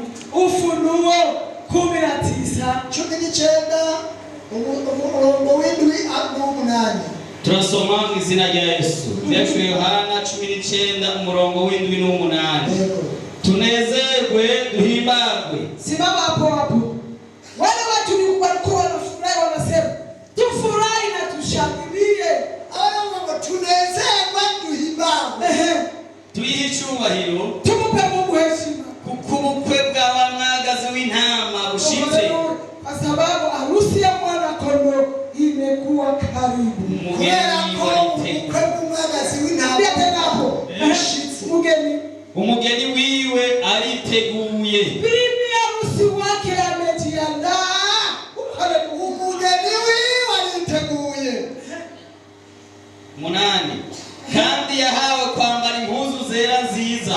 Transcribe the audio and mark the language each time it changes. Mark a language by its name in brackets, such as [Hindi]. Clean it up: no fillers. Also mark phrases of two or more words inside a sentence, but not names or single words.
[Swahili] Ufunuo 19 [Rundi] umurongo w'indwi n'umunani. Turasoma mu izina rya Yesu. Byanditswe Yohana 19 umurongo w'indwi n'umunani. Tunezerwe duhimbagwe. [Swahili] Simama hapo hapo. Wale watu walikuwa wanafurahi wanasema tufurahi na tushangilie. [Rundi] Ngo tunezerwe duhimbagwe. Tuyihe icyubahiro. [Swahili] Tumupe Mungu heshima. [Rundi] Kuko ubukwe bwa mwagazi w'intama bushitse. [Swahili] Kwa sababu harusi ya mwana kondoo imekuwa karibu. [Rundi] Umugeni wiwe ariteguye. [Swahili] Bibi harusi wake amejiandaa. [Rundi] Umugeni wiwe ariteguye. 8 kandi yahawe kwambara impuzu zera nziza.